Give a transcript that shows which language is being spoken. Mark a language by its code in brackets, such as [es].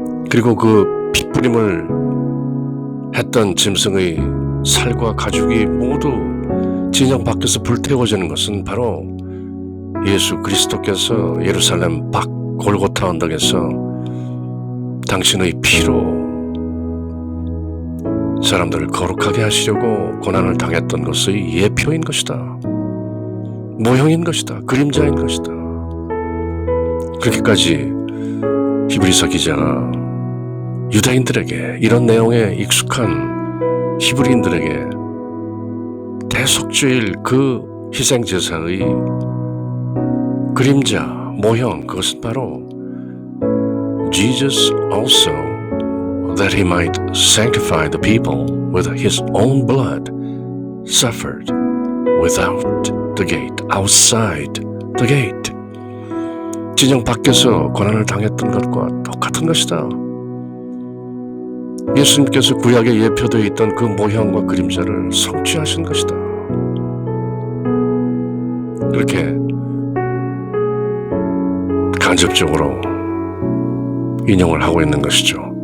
[ko] 그리고 그 핏부림을 했던 짐승의 살과 가죽이 모두 진영 밖에서 불태워지는 것은 바로 예수 그리스도께서 예루살렘 밖 골고타 언덕에서 당신의 피로 사람들을 거룩하게 하시려고 고난을 당했던 것의 예표인 것이다. 모형인 것이다. 그림자인 것이다. 그렇게까지 히브리서 기자가 유대인들에게, 이런 내용에 익숙한 히브리인들에게 대속죄일 그 희생제사의 그림자, 모형, 그것은 바로 [en] Jesus also, that he might sanctify the people with his own blood, suffered without the gate, outside the gate. [ko] 진영 밖에서 고난을 당했던 것과 똑같은 것이다. 예수님께서 구약에 예표되어 있던 그 모형과 그림자를 성취하신 것이다. 그렇게 간접적으로 인용을 하고 있는 것이죠.